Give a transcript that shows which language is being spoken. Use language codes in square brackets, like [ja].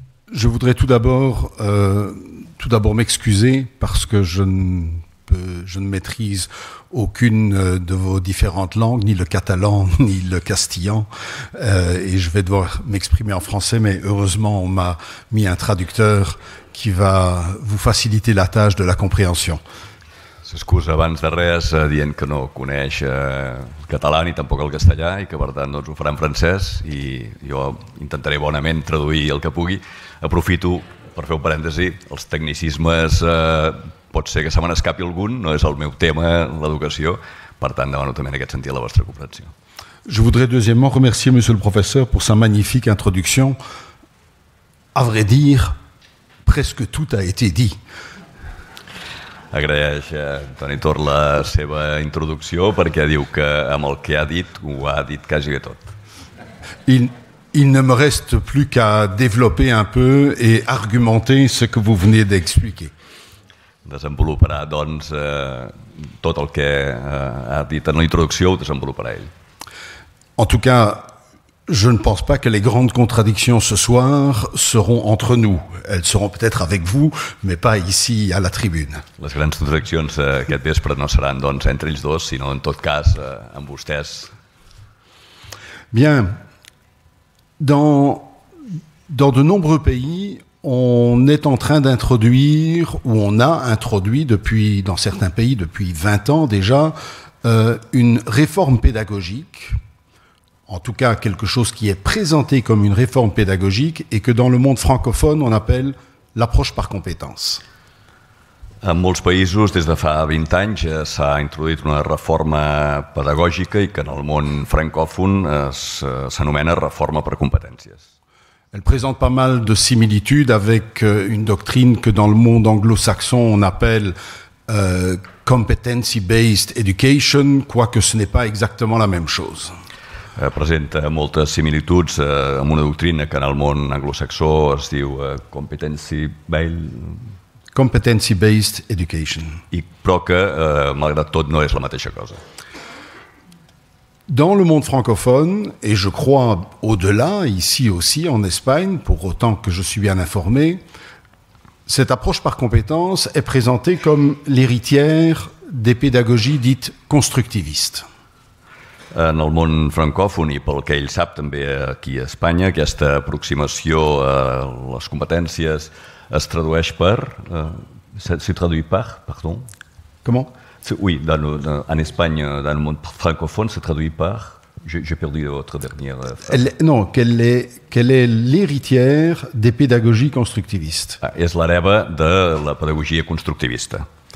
[fr] Je voudrais tout d'abord m'excuser parce que je ne maîtrise aucune de vos différentes langues, ni le catalan, ni le castillan, et je vais devoir m'exprimer en français, mais heureusement on m'a mis un traducteur qui va vous faciliter la tâche de la compréhension. [ca] S'excusa abans de res dient que no coneix el català ni tampoc el castellà i que per tant ho farà en francès i jo intentaré bonament traduir el que pugui. Aprofito per fer un parèntesi, els tecnicismes pot ser que se me n'escapi algun, no és el meu tema, l'educació, per tant demano també en aquest sentit la vostra comprensió. [fr] Je voudrais deuxièmement remercier monsieur le professeur pour sa magnifique introduction. À vrai dire, presque tout a été dit. [ca] Agraeix a Toni Tor la seva introducció perquè diu que amb el que ha dit ho ha dit quasi tot. [fr] Il ne me reste plus qu'à développer un peu et argumenter ce que vous venez d'expliquer. [ca] Desenvoluparà, doncs, tot el que ha dit en l'introducció, ho desenvoluparà ell. [fr] En tout cas, je ne pense pas que les grandes contradictions ce soir seront entre nous. Elles seront peut-être avec vous, mais pas ici à la tribune. [ca] Les grans contradiccions aquest vespre no seran doncs, entre ells dos, sinó en tot cas amb vostès. [fr] Bien. Dans de nombreux pays, on est en train d'introduire, ou on a introduit dans certains pays depuis 20 ans déjà, une réforme pédagogique, en tout cas quelque chose qui est présenté comme une réforme pédagogique et que dans le monde francophone on appelle l'approche par compétences. [ca] En molts països, des de fa 20 anys, s'ha introduït una reforma pedagògica i que en el món francòfon s'anomena reforma per competències. [fr] Elle présente pas mal de similitudes avec une doctrine que dans le monde anglo-saxon on appelle competency-based education, quoique ce n'est pas exactement la même chose. [ca] Presenta moltes similituds amb una doctrina que en el món anglosaxó es diu [en] competency-based education. [ca] Però que, malgrat tot, no és la mateixa cosa. [fr] Dans le monde francophone, et je crois au-delà, ici aussi en Espagne, pour autant que je suis bien informé, cette approche par compétences est présentée comme l'héritière des pédagogies dites constructivistes. [ca] En el món francòfon i pel que ell sap també aquí a Espanya, aquesta aproximació a les competències es tradueix per... [fr] se traduit par, pardon? Comment? Oui, en Espagne, dans le monde francophone, se traduit par... J'ai perdu votre dernière phrase. Non, quelle est l'héritière des pédagogies constructivistes? [ca] És l'hereva de la pedagogia constructivista.